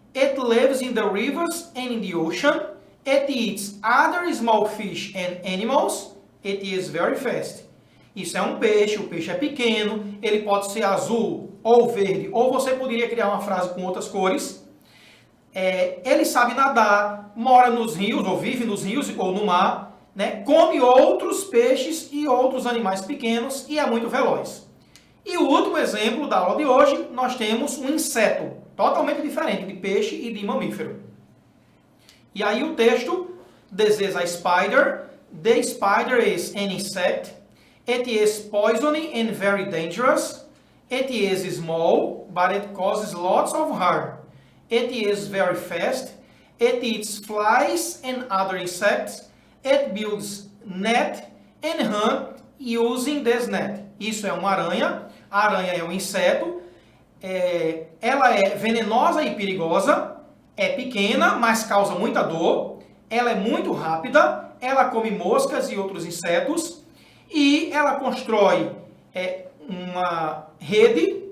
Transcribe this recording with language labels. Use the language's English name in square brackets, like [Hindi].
[English] It lives in the rivers and in the ocean. It eats other small fish and animals. It is very fast. [Portuguese] Isso é um peixe, o peixe é pequeno, ele pode ser azul ou verde, ou você poderia criar uma frase com outras cores. Ele sabe nadar, mora nos rios, ou vive nos rios ou no mar, né? Come outros peixes e outros animais pequenos e é muito veloz. E o último exemplo da aula de hoje, nós temos um inseto, totalmente diferente de peixe e de mamífero. E aí o texto, [English] this is a spider. The spider is an insect. It is poisonous and very dangerous. It is small, but it causes lots of harm. It is very fast. It eats flies and other insects. It builds net and hunt using this net. [Portuguese] Isso é uma aranha. A aranha é um inseto. Ela é venenosa e perigosa. É pequena, mas causa muita dor. Ela é muito rápida. Ela come moscas e outros insetos. E ela constrói uma rede.